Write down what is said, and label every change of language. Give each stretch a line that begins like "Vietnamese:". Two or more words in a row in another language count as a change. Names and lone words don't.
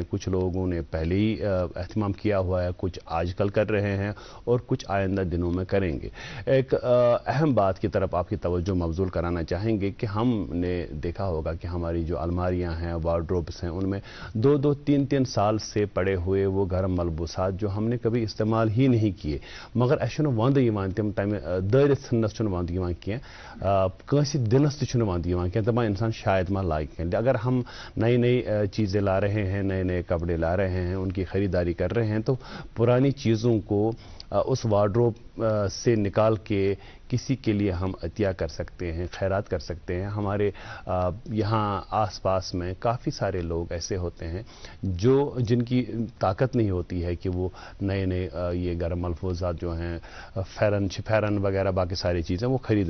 Urdu: کچھ لوگوں نے پہلے ہی اہتمام کیا ہوا ہے، کچھ آج کل کر رہے ہیں اور کچھ آئندہ دنوں میں کریں گے. ایک اہم بات کی طرف آپ کی توجہ مبذول کرانا چاہیں گے کہ ہم نے دیکھا ہوگا کہ ہماری جو الماریاں ہیں، وارڈروبز ہیں، ان میں 2-2، 3-3 سال سے پڑے ہوئے وہ گرم ملبوسات جو ہم نے کبھی استعمال ہی نہیں کیے,
Kashmiri: मगर अस वंद तम तम दरित थनस वंद कंसी दिलस तंद दपान इंसान शायद मा लाग कह।
Urdu: اگر ہم نئی نئی چیزیں لا رہے ہیں، نئے نئے کپڑے لا رہے ہیں، ان کی خریداری کر رہے ہیں تو پرانی چیزوں کو اس وارڈروب سے نکال کے کسی کے لیے ہم عطیہ کر سکتے ہیں, خیرات کر سکتے ہیں. ہمارے یہاں آس پاس میں کافی سارے لوگ ایسے ہوتے ہیں جن کی طاقت نہیں ہوتی ہے کہ وہ نئے نئے یہ گرم ملفوظات جو ہیں فیرن وغیرہ باقی ساری چیزیں وہ خریدیں.